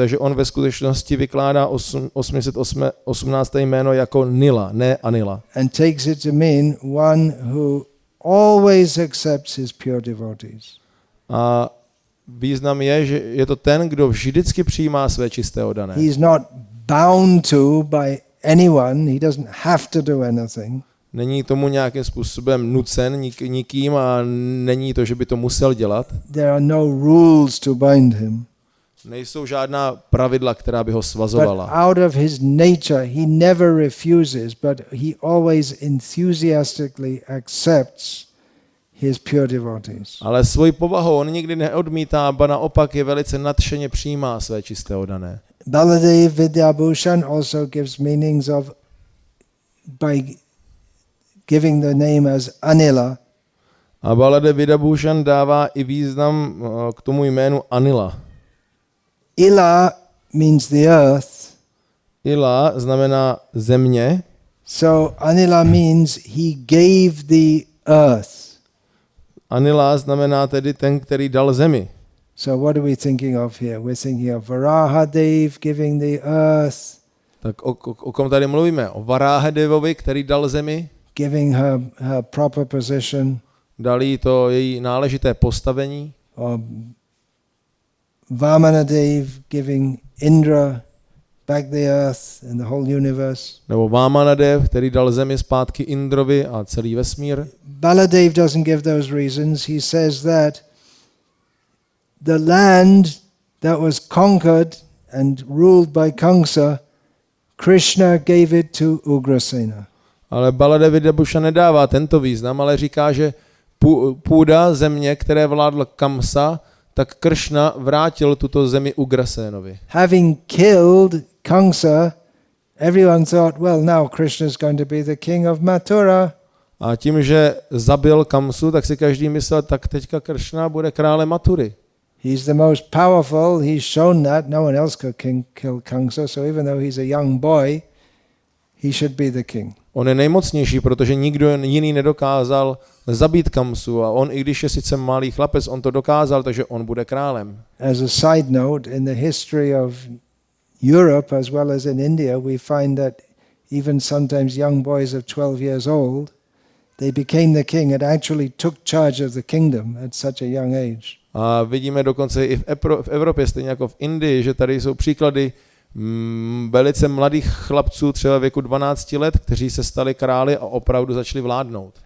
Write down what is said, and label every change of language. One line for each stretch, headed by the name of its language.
Czech: Takže on ve skutečnosti vykládá 818. jméno jako Nila, ne Anila.
English: And takes it to mean one who always accepts his pure devotees.
Czech: A význam je, že je to ten, kdo vždycky přijímá své čisté oddané.
English: He's not bound to by anyone. He doesn't have to do anything.
Czech: Není tomu nějakým způsobem nucen nikým a není to, že by to musel dělat.
English: There are no rules to bind him.
Czech: Nejsou žádná pravidla, která by ho svazovala.
English: But out of his nature, he never refuses, but he always enthusiastically accepts his pure devotees.
Czech: Ale svojí povahou on nikdy neodmítá, ba naopak je velice nadšeně přijímá své čisté oddané.
English: Baladev Vidyabhushan also gives meanings of, by giving the name as Anila.
Czech: A Baladev Vidyabhushan dává i význam k tomu jménu Anila.
English: Ila means the earth.
Czech: Ila znamená země.
English: So Anila means he gave the earth.
Czech: Anila znamená tedy ten, který dal zemi.
English: So what are we thinking of here? We're thinking of Varahadev giving the earth,
Czech: Tak o kom tady mluvíme? O Varáhadevovi, který dal zemi,
English: giving her proper position,
Czech: dal jí to její náležité postavení.
English: or Vamanadev giving Indra back the earth and the whole universe.
Czech: Nebo Vámanadev, který dal zemi zpátky Indrovi a celý vesmír.
English: Baladev doesn't give those reasons. He says that the land that was conquered and ruled by Kamsa, Krishna gave it to Ugrasena.
Czech: Ale Baladev Vidyabhushan nedává tento význam, ale říká, že půda země, které vládl Kamsa, tak Kršna vrátil tuto zemi Ugrasenovi.
English: Having killed Kamsa, everyone thought, well, now Krishna is going to be the king of Mathura.
Czech: A tím, že zabil Kamsu, tak si každý myslel, tak teďka Kršna bude králem Mathury.
English: He's the most powerful. He's shown that. No one else could kill Kamsa. So even though he's a young boy, he should be the king.
Czech: On je nejmocnější, protože nikdo jiný nedokázal zabít Kamsu a on, i když je sice malý chlapec, on to dokázal, takže on bude králem.
English: As a side note, in the history of Europe as well as in India, we find that even sometimes young boys of 12 years old, they became the king and actually took charge of the kingdom at such a young age.
Czech: A vidíme dokonce i v Evropě, stejně jako v Indii, že tady jsou příklady velice mladých chlapců, třeba věku 12 let, kteří se stali králi a opravdu začali vládnout.